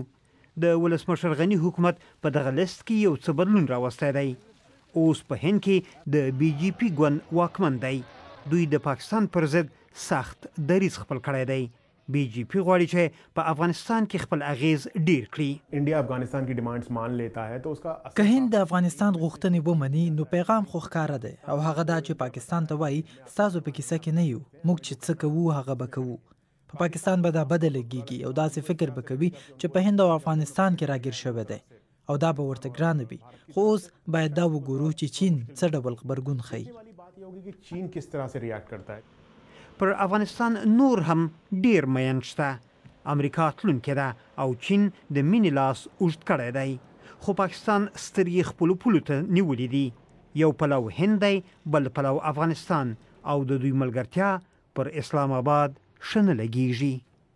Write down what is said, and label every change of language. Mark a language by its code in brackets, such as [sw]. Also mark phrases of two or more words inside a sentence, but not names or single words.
[ps] د ولسمشر غني حکومت په دغه لست کې یو څه بدلون راوستی دی. اوس په هند کې د بي جي پي ګوند واکمن دی. دوی د پاکستان پر ضد سخت دریځ خپل کړی دی. بي جي پي غواړي چې په افغانستان کې خپل اغیز ډیر کړي. [ur] انډیا افغانستان کی ډیمانډز مان لیتا ہے تو اسکا [ps] که هند د افغانستان غوښتنې ومني نو پیغام خو ښکاره دی او هغه دا چې پاکستان ته وایي ستاسو په کیسه کې نه یو، موږ چې څه کوو هغه به کوو. په پاکستان به دا بده لګیږي او داسې فکر به کوي چې په هند او افغانستان کې راګیر شوی دی او دا به ورته ګرانه وي. خو اوس باید دا وګورو چې چین څه ډول غبرګون ښیي. [ur] چین کس طرح سے ریاکٹ کرتا ہے. [ps] پر افغانستان نور هم ډیر مین شته. امریکا تلونکې ده او چین د مینې لاس اوږد کړی دی. خو پاکستان سترګې خپلو پولو ته نیولې دي. یو پلو هند دی، بل پلو افغانستان او د دوی ملګرتیا پر اسلام آباد ښه نه لګیږي.